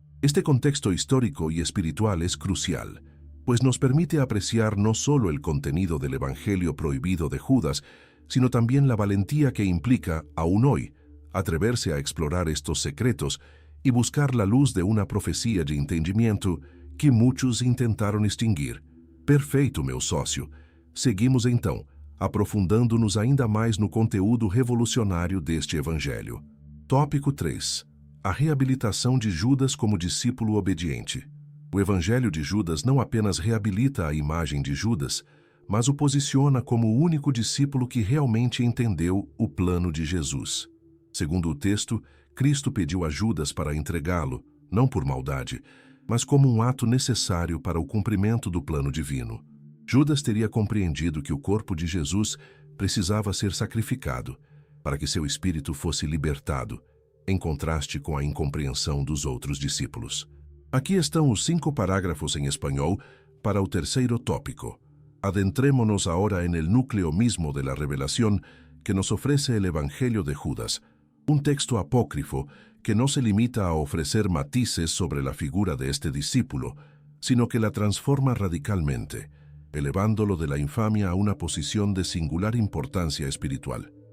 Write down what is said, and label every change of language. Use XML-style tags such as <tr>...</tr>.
<es>Este contexto histórico y espiritual es crucial, pues nos permite apreciar no solo el contenido del Evangelio prohibido de Judas, sino también la valentía que implica, aún hoy, atreverse a explorar estos secretos y buscar la luz de una profecia de entendimiento que</es> <pt>muitos intentaram</pt> <es>extinguir.</es> <pt>Perfeito, meu sócio. Seguimos então, aprofundando-nos ainda mais no conteúdo revolucionário deste Evangelho. Tópico 3. A reabilitação de Judas como discípulo obediente. O Evangelho de Judas não apenas reabilita a imagem de Judas, mas o posiciona como o único discípulo que realmente entendeu o plano de Jesus. Segundo o texto, Cristo pediu a Judas para entregá-lo, não por maldade, mas como um ato necessário para o cumprimento do plano divino. Judas teria compreendido que o corpo de Jesus precisava ser sacrificado para que seu espírito fosse libertado, em contraste com a incompreensão dos outros discípulos. Aqui estão os 5 parágrafos em espanhol para o terceiro tópico.</pt> <es>Adentrémonos ahora en el núcleo mismo de la revelación que nos ofrece el Evangelio de Judas, un texto apócrifo que no se limita a ofrecer matices sobre la figura de este discípulo, sino que la transforma radicalmente, elevándolo de la infamia a una posición de singular importancia espiritual.</es>